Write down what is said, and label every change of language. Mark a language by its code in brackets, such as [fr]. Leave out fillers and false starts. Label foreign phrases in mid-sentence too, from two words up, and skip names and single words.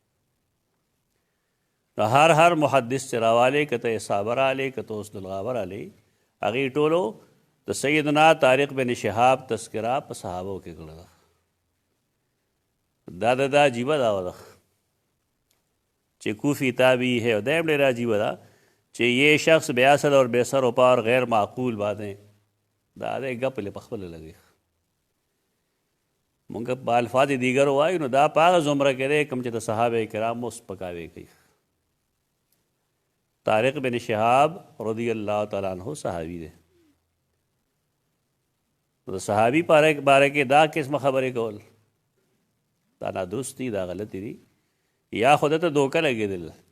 [ps] نو هر محدث چې راوالی که ته صابر علی که ته حسن الغابر علی، هغې ټولو د سیدنا طارق بن شهاب تذکره په صحابو کې کړې ده. دا عجیبه دا ده چې کوفی تابعی ہے. اور دیم ډېره عجیبه ده چې [ur] یہ شخص بے اصل اور بے سر و پا اور غیر معقول باتیں [ps] دا دی ګپ یې په خپله لګوي. مونږ په الفاظ دیگر وایو نو دا په هغه زمره کې دی کوم چې د صحابه کرامو سپکاوی کوي. طارق بن شهاب [ar] رضی الله تعالی عنہ [ps] صحابي دی. د صحابي باره کې دا قسمه خبرې کول دا نادرست دي، دا غلطي دي، یا خود ته دوکه لګېدل.